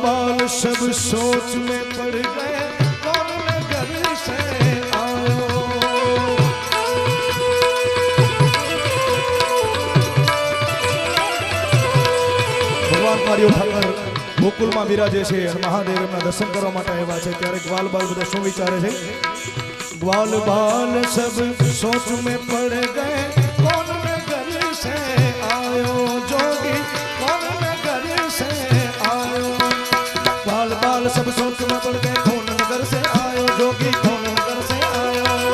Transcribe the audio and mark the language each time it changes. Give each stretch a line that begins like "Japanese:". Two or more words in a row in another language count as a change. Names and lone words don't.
Hindi: बाल सब सोच में पड़ गए कौन नगर से आयो।
Gujarati: ભગવાન માર્યો ઠાકર ગોકુલમાં બિરાજે છે અને મહાદેવ એમના દર્શન કરવા માટે આવ્યા છે ત્યારે ગ્વાલ બાલ બધા શું વિચારે છે?
Hindi: ग्वाल बाल सब सोच में पड़ गए कौन नगर से आयो जोगी कौन नगर से आयो। ग्वाल बाल सब सोच में पड़ गए कौन नगर से आयो जोगी कौन नगर से आयो।